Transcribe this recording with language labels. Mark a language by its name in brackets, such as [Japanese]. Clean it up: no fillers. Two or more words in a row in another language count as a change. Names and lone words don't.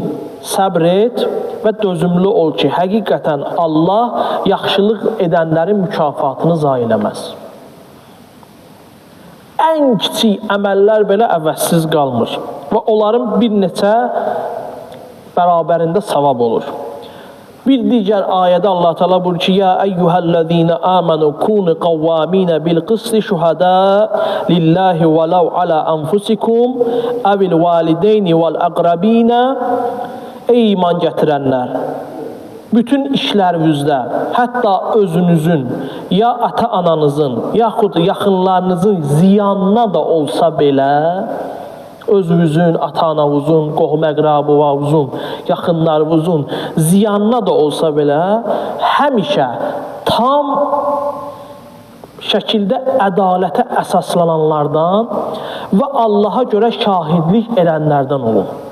[Azerbaijani] Səbr et və dözümlü ol ki, həqiqətən Allah yaxşılıq edənlərin mükafatını zayi eləməz. Ən kiçik əməllər belə əvəzsiz qalmır və onların bir neçə bərabərində savab olur. Bir digər ayədə Allah Teala buyurur ki: [Arabic] "يا أيها الذين آمنوا كونوا قوامين بالقسط شهداء لله ولو على أنفسكم أو الوالدين والأقربين." [Azerbaijani] Ey iman gətirənlər, bütün işlərinizdə, hətta özünüzün, ya ata-ananızın, yaxud yaxınlarınızın ziyanına da olsa belə, özünüzün, ata-anavuzun, qohum-əqrabavuzun, yaxınlarınızın ziyanına da olsa belə, həmişə tam şəkildə ədalətə əsaslananlardan və Allaha görə şahidlik edənlərdən olun.